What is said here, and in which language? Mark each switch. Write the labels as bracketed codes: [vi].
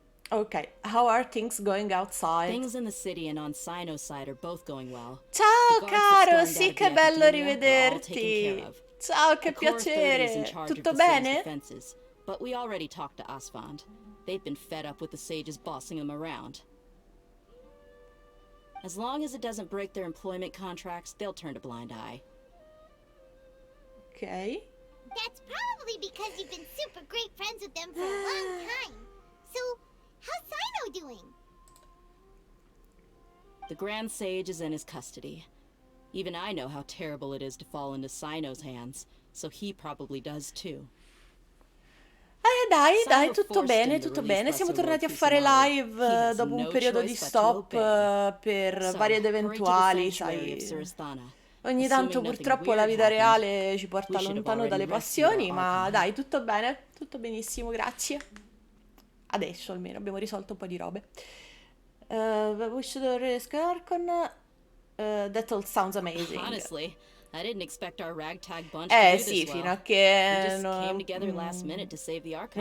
[en] Ok, how are things going outside? Things in the city and on Sino's side are both going well. [it] Ciao caro, sì che bello rivederti. Ciao, che piacere. Tutto bene? [en] But we already talked to Asfand. They've been fed up with the sages bossing them around. As long as it doesn't break their employment contracts, they'll turn a blind eye. Okay. That's probably because you've been super great friends with them for a long time. So, how's Sino doing? The Grand Sage is in his custody. Even I know how terrible it is to fall into Sino's hands, so he probably does too. [it] Dai, tutto bene, tutto bene. Siamo tornati a fare live dopo un periodo di stop per varie ed eventuali, sai. Ogni tanto purtroppo la vita reale ci porta lontano dalle passioni, ma dai, tutto bene, tutto benissimo, grazie. Adesso almeno abbiamo risolto un po' di robe. [en] We should risk Archon. That all sounds amazing. Honestly, I didn't expect our ragtag bunch to do [it] sì, [en] this [it] fino [en] well. [it] a che [en] We just came together last minute to save the Archon,